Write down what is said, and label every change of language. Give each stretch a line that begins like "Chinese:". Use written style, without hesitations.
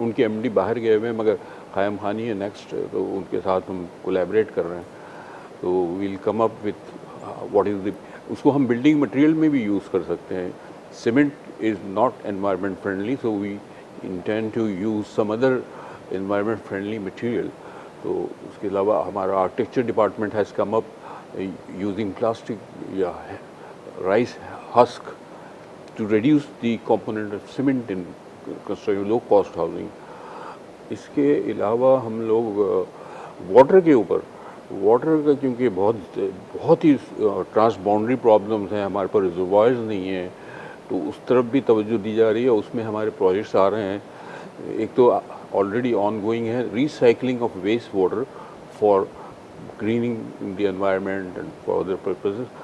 Urdu: ان کے MD باہر گئے ہوئے ہیں مگر قائم خانی ہے نیکسٹ, تو ان کے ساتھ ہم کولیبریٹ کر رہے ہیں. تو
English: we'll come up with what is the,
Urdu: اس کو ہم بلڈنگ مٹیریل میں بھی یوز کر سکتے ہیں.
English: Cement is not environment friendly, so we intend to use some other environment friendly material.
Urdu: تو اس کے علاوہ ہمارا architecture department has come up
English: using plastic rice husk to reduce the component of cement in constructing low cost housing.
Urdu: اس کے علاوہ ہم لوگ water کے اوپر, واٹر کا کیونکہ بہت ہی ٹرانس باؤنڈری پرابلمس ہیں, ہمارے پاس ریزروائرز نہیں ہیں, تو اس طرف بھی توجہ دی جا رہی ہے. اس میں ہمارے پروجیکٹس آ رہے ہیں. ایک تو آلریڈی آن گوئنگ ہے
English: Recycling of waste water for greening the environment and for other purposes.